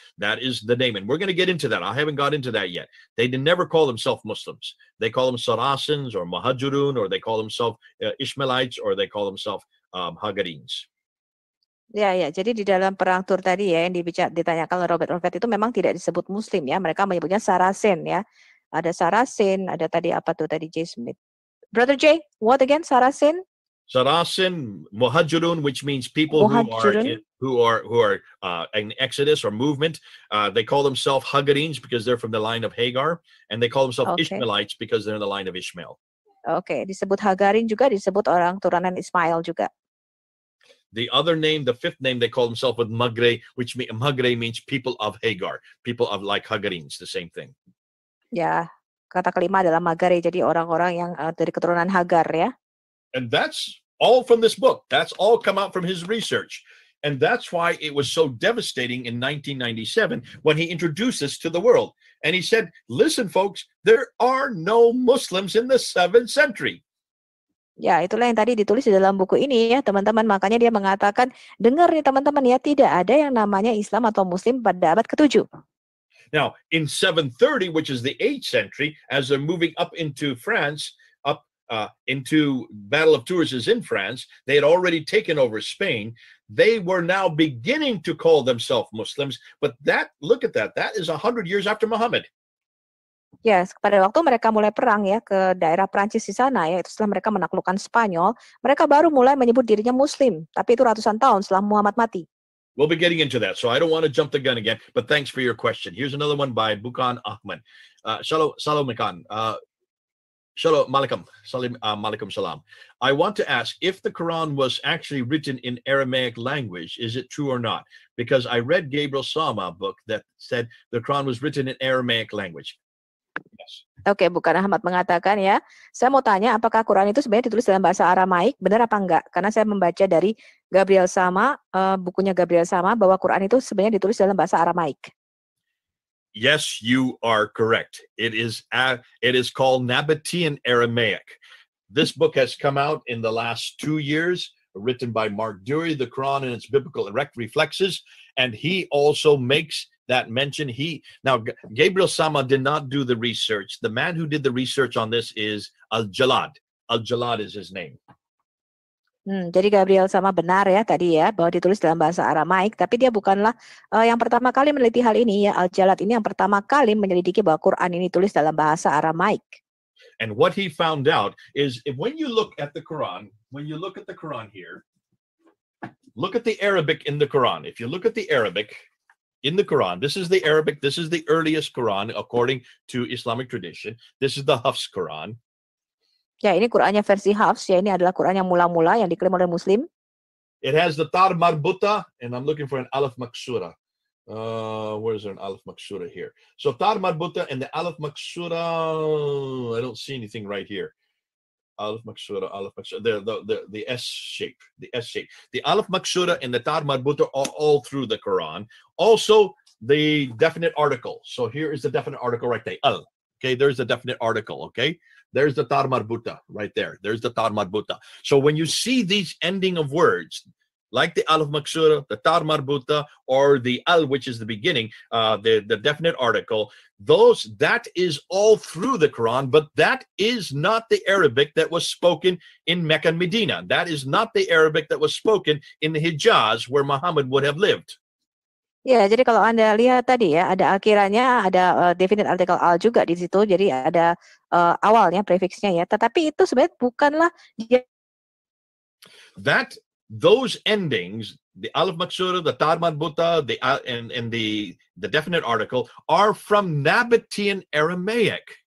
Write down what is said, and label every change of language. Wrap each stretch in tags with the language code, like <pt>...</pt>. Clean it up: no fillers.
<en>That is the name, and we're going to get into that. I haven't got into that yet. They never call themselves Muslims. They call them Saracens or Muhajirun, or they call themselves Ishmaelites, or they call themselves Hagarins.</en> <id>Ya, jadi di dalam perang Tur tadi ya, yang ditanyakan oleh Robert Redford itu memang tidak disebut Muslim ya, mereka menyebutnya Saracen ya. Ada Saracen, ada tadi apa tuh tadi J. Smith.</id> <en>Brother Jay, what again?</en> <id>Saracen?</id> <en>Saracen, Muhajirun, which means people who are in Exodus or movement. They call themselves Hagarins because they're from the line of Hagar, and they call themselves Ishmaelites because they're in the line of Ishmael.</en> <id>Oke, disebut Hagarin juga, disebut orang turunan Ismail juga.</id> <en>The other name, the fifth name, they call themselves with Magre, which Magre means people of Hagar, people of like Hagarines, the same thing.</en> <id>Ya, kata kelima adalah Magare, jadi orang-orang yang dari keturunan Hagar ya.</id> <en>And that's all from this book. That's all come out from his research. And that's why it was so devastating in 1997 when he introduced this to the world. And he said, listen, folks, there are no Muslims in the 7th century.</en> <id>Ya, itulah yang tadi ditulis di dalam buku ini ya, teman-teman. Makanya dia mengatakan, dengar nih teman-teman ya, tidak ada yang namanya Islam atau Muslim pada abad ke-7.</id> <en>Now, in 730, which is the 8th century, as they're moving up into France, into Battle of Tours is in France, they had already taken over Spain. They were now beginning to call themselves Muslims, but look at that is 100 years after Muhammad.</en> <id>Ya, pada waktu mereka mulai perang ya ke daerah Prancis di sana ya, itu setelah mereka menaklukkan Spanyol, mereka baru mulai menyebut dirinya Muslim, tapi itu ratusan tahun setelah Muhammad mati.</id> <en>We'll be getting into that, so I don't want to jump the gun again, but thanks for your question. Here's another one by Bukan Ahmad. Shalom Mekan. Shalom Malikum. Malikum salam. I want to ask if the Quran was actually written in Aramaic language, is it true or not? Because I read Gabriel Sama book that said the Quran was written in Aramaic language. Yes.</en> <id>Oke, Bukan Ahmad mengatakan ya, saya mau tanya apakah Quran itu sebenarnya ditulis dalam bahasa Aramaik, benar apa enggak? Karena saya membaca dari Gabriel Sama, bukunya Gabriel Sama, bahwa Quran itu sebenarnya ditulis dalam bahasa Aramaik.</id> <en>Yes, you are correct. It is called Nabatean Aramaic. This book has come out in the last 2 years, written by Mark Dury, the Quran and its biblical reflexes, and he also makes that mention. Now Gabriel Sama did not do the research. The man who did the research on this is Al-Jalad. Al-Jalad is his name.</en> <id>Jadi Gabriel Sama benar ya tadi ya, bahwa ditulis dalam bahasa Aramaik, tapi dia bukanlah yang pertama kali meneliti hal ini ya. Al-Jalad ini yang pertama kali menyelidiki bahwa Quran ini tulis dalam bahasa Aramaik.</id> <en>And what he found out is when you look at the Quran, here, look at the Arabic in the Quran. If you look at the Arabic in the Quran, this is the Arabic, this is the earliest Quran according to Islamic tradition. This is the Hafs Quran.</en> <id>Ya, ini Qurannya versi Hafs, ya ini adalah Quran yang mula-mula yang diklaim oleh Muslim.</id> <en>It has the Tar Marbuta, and I'm looking for an Alif Maksura. Where is there an Alif Maksura here? So Tar Marbuta and the Alif Maksura, I don't see anything right here. Alif Maksura, the S shape, the Alif Maksura and the Tar Marbuta are all through the Quran. Also, the definite article. So here is the definite article right there. Al. Okay, there's the definite article. Okay, there's the Tar Marbuta right there. There's the Tar Marbuta. So when you see these ending of words, like the Alif Maksura, the Tar Marbuta, or the Al, which is the beginning, the definite article, that is all through the Quran, but that is not the Arabic that was spoken in Mecca and Medina. That is not the Arabic that was spoken in the Hijaz where Muhammad would have lived.</en> <id>Ya, jadi kalau Anda lihat tadi ya, ada akhirannya, ada definite article al juga di situ, jadi ada awalnya, prefiksnya ya. Tetapi itu sebenarnya bukanlah dia.</id> <en>Those endings, the Alif Maksura, the Tar Marbuta, and the definite article are from Nabatean Aramaic.</en>